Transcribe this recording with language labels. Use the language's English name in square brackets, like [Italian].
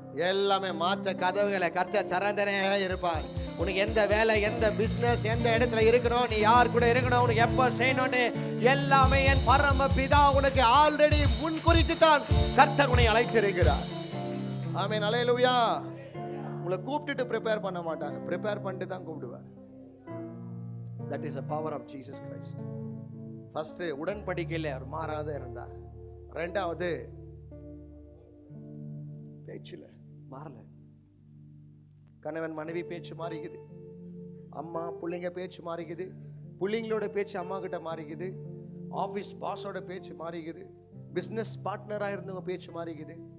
[Tamil] எல்லாமே மாற்ற கதவுகளை கர்த்தர் திறந்தனே இருப்பார். உனக்கு எந்த வேலை, எந்த பிசினஸ், எந்த இடத்துல இருக்கணும், நீ யார் கூட இருக்கணும், உனக்கு எப்ப செய்யணும்னு எல்லாமே என் பரம பிதா உனக்கு ஆல்ரெடி முன் குறித்து தான் கர்த்தர் உன்னை அழைச்சிருக்கிறார். ஆமென் அல்லேலூயா. உங்களை கூப்பிட்டுட்டு ப்ரிப்பேர் பண்ண மாட்டார், ப்ரிப்பேர் பண்ணிட்டு தான் கூப்பிடுவார். [English] That is a power of Jesus Christ. [Tamil] First உடன்படிக்கையில் அவர் மாறாத இருந்தார். ரெண்டாவது பேச்சில் மாறல. கணவன் மனைவி பேச்சு மாறிக்குது, அம்மா பிள்ளைங்க பேச்சு மாறிக்குது, பிள்ளைங்களோட பேச்சு அம்மா கிட்ட மாறிக்குது, ஆஃபீஸ் பாஸோட பேச்சு மாறிக்குது, பிஸ்னஸ் பார்ட்னராக இருந்தவங்க பேச்சு மாறிக்குது.